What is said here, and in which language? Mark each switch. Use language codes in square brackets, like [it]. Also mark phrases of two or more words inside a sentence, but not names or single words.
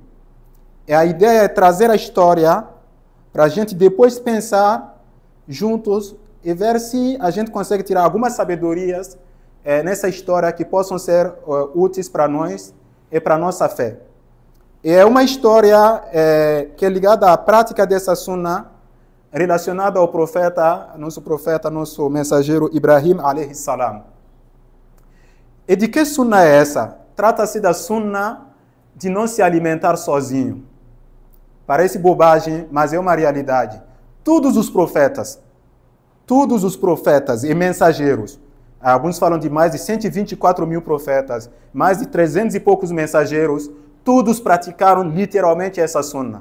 [pt] E a ideia é trazer a história para a gente depois pensar juntos e ver se a gente consegue tirar algumas sabedorias nessa história que possam ser úteis para nós e para a nossa fé. E é uma história que é ligada à prática dessa sunna relacionada ao nosso mensageiro Ibrahim [ar] عليه السلام. [pt] E de que sunna é essa? Trata-se da sunna de não se alimentar sozinho. Parece bobagem, mas é uma realidade. Todos os profetas e mensageiros, alguns falam de mais de 124 mil profetas, mais de 300 e poucos mensageiros, todos praticaram literalmente essa sunna.